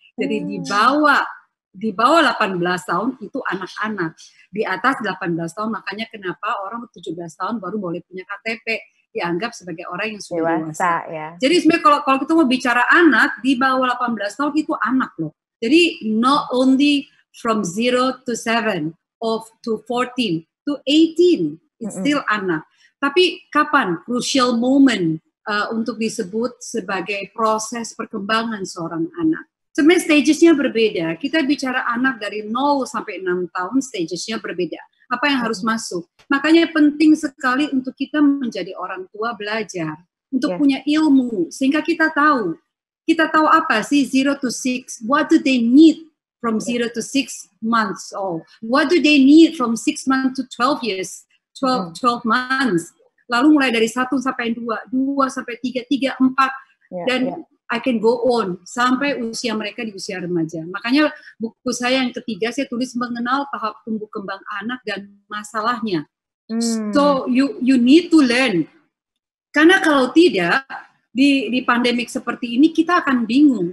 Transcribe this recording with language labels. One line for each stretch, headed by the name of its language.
Indonesian: Jadi di bawah 18 tahun itu anak-anak. Di atas 18 tahun, makanya kenapa orang 17 tahun baru boleh punya KTP, dianggap sebagai orang yang sudah dewasa. Ya. Jadi sebenarnya kalau kita mau bicara anak, di bawah 18 tahun itu anak loh. Jadi
English: not only from 0 to 7, or to 14, to 18, it's still anak.
Indonesian: Tapi kapan
English: crucial moment
Indonesian: untuk disebut sebagai proses perkembangan seorang anak? Sebenarnya stagesnya berbeda. Kita bicara anak dari 0 sampai 6 tahun, stagesnya berbeda. Apa yang harus masuk? Makanya penting sekali untuk kita menjadi orang tua belajar. Untuk punya ilmu. Sehingga kita tahu. Kita tahu apa sih 0 to 6?
English: What do they need from 0 to 6 months old? What do they need from 6 months to 12 years? 12 months.
Indonesian: Lalu mulai dari 1 sampai 2, 2 sampai 3, 3, 4. Dan
English: I can go on
Indonesian: sampai usia mereka di usia remaja. Makanya buku saya yang ketiga saya tulis mengenal tahap tumbuh kembang anak dan masalahnya.
English: So you need to learn.
Indonesian: Karena kalau tidak di pandemik seperti ini kita akan bingung.